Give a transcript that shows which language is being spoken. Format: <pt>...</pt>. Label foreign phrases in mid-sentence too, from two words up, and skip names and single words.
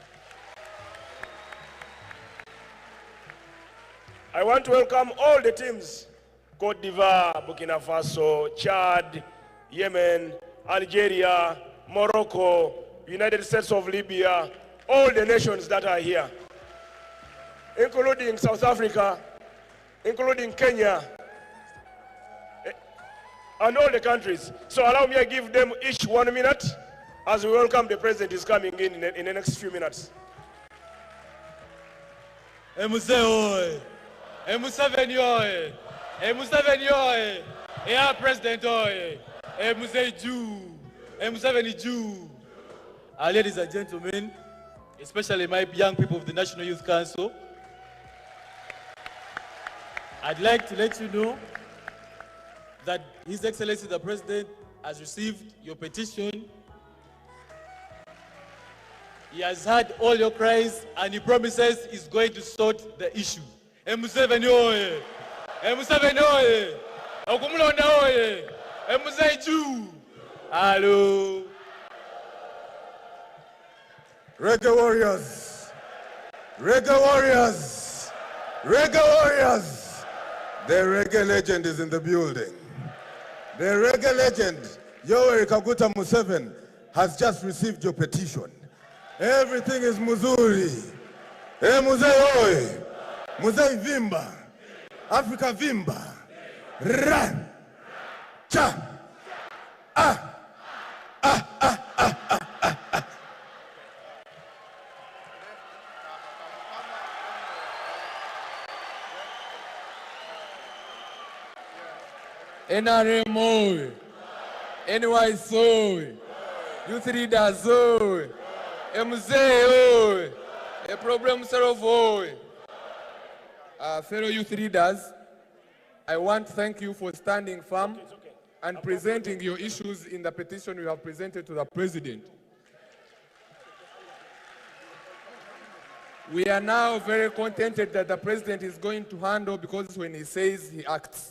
<en>I want to welcome all the teams: Cote d'Ivoire, Burkina Faso, Chad, Yemen, Algeria, Morocco, United States of Libya, all the nations that are here, including South Africa, including Kenya, and all the countries. So allow me to give them each 1 minute as we welcome the President is coming in the next few minutes. Museveni oye! Museveni oye! Museveni oye! Our president oye! Museveni Jew! Ladies and gentlemen, especially my young people of the National Youth Council, I'd like to let you know that His Excellency the President has received your petition. He has heard all your cries and he promises he's going to sort the issue. Museveni oye! Museveni oye! Okumulonda oye! Museveni Jew! Hello! Reggae warriors! Reggae warriors! Reggae warriors! The reggae legend is in the building. The reggae legend, Yoweri Kaguta Museveni, has just received your petition. Everything is muzuri. Muzei oi! Muzei vimba! Africa vimba! Ra! Cha! Ah! Ah! Ah! Ah! Ah! Ah! Ah! NRM oye! NYS oye! Youth leaders oye! Mzee oye! Problem solve oye! Fellow youth leaders, I want to thank you for standing firm and presenting your issues in the petition you have presented to the President. We are now very contented that the President is going to handle, because when he says, he acts.</en>